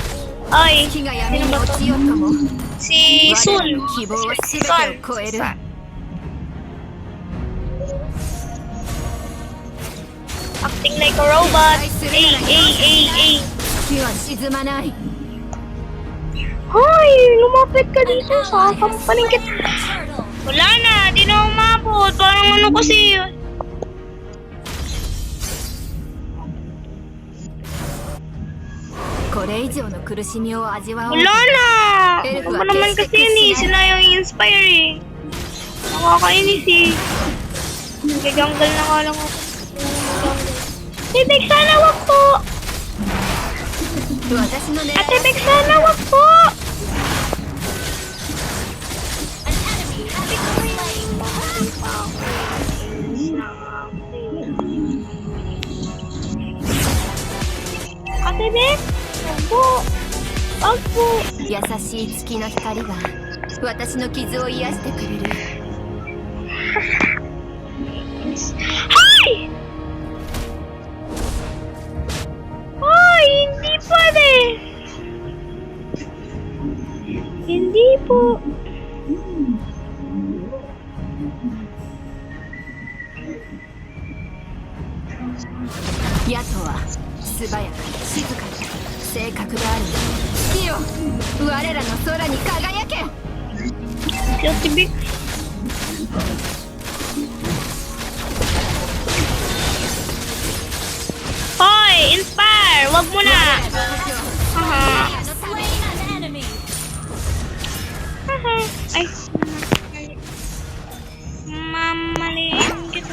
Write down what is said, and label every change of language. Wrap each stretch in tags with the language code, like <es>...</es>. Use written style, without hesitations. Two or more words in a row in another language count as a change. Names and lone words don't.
<tl>Oy,</tl> <ja>月が闇に落ちようとも</ja> <tl>si</tl> <ja>我ら</ja> <tl>Sun.</tl> <ja>の希望は全てを超える。</ja> <en>Acting like a robot. Ay.</en> <ja>月は沈まない。</ja> <tl>Hoy, lumapit ka dito sa palingkit. Wala na, di na umabot. Parang ano kasi yun. Wala na! Ano ba naman kasi yun eh? Sila yung inspire eh. Nakakainis eh. Nag-jungle na nga lang ako. Hey, Bex, sana wag</tl> <ja>私の狙い</ja> <tl>Ate Bex, sana wag po!</tl> <en>An enemy has been slain.</en> <tl>Ate Bex, wag po! Wag po!</tl> <ja>優しい月の光が私の傷を癒してくれる</ja> <en>Hi!</en> <tl>Ay, hindi pwede! Hindi po.</tl> <ja>ヤトは素早く静かに正確である月よ我らの空に輝け</ja> <tl>Si Ate Bex. Hoy! Inspire! Wag mo na! Haha.</tl> <en>Slain an enemy.</en> <tl>Haha. Ay. Mamaliin kita.</tl>